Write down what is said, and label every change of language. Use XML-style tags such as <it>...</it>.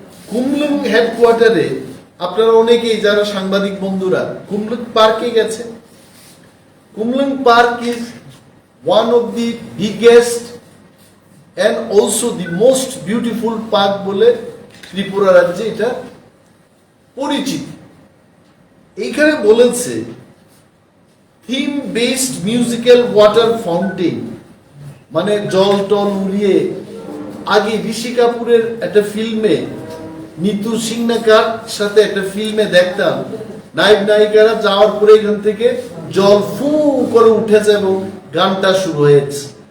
<bn>কুমলুং হেডকোয়ার্টারে আপনারা অনেকেই যারা সাংবাদিক বন্ধুরা কুমলুং পার্কে গেছে।</bn> <en>Kumlung park is one of the biggest and also the most beautiful park</en> <bn>বলে ত্রিপুরা রাজ্যে এটা পরিচিত। এইখানে বলেছে theme based musical water fountain, মানে জল টল উড়িয়ে, আগে ঋষি কাপুরের একটা ফিল্মে নিতু সিংনাকার সাথে একটা ফিল্মে দেখতাম নায়ক নায়িকারা যাওয়ার পরে এখান থেকে জল ফু করে উঠেছে এবং গানটা শুরু হয়েছে।</bn>